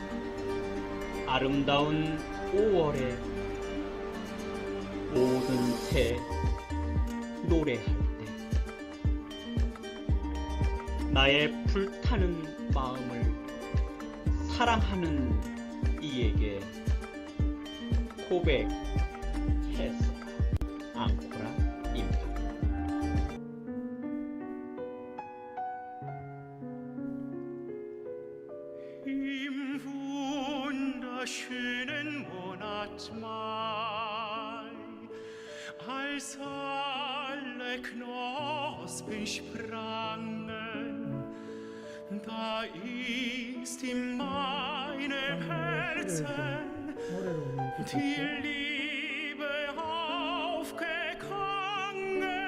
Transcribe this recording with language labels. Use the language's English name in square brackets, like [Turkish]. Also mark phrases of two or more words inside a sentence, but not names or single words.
[Korean] 아름다운 5월에 모든 새 노래할 때 나의 불타는 마음을 사랑하는 이에게 고백해서 앙코라 임팩트. [German] Im wunderschönen Monat Mai, als alle Knospen sprangen, da ist in meinem Herzen die Liebe aufgegangen.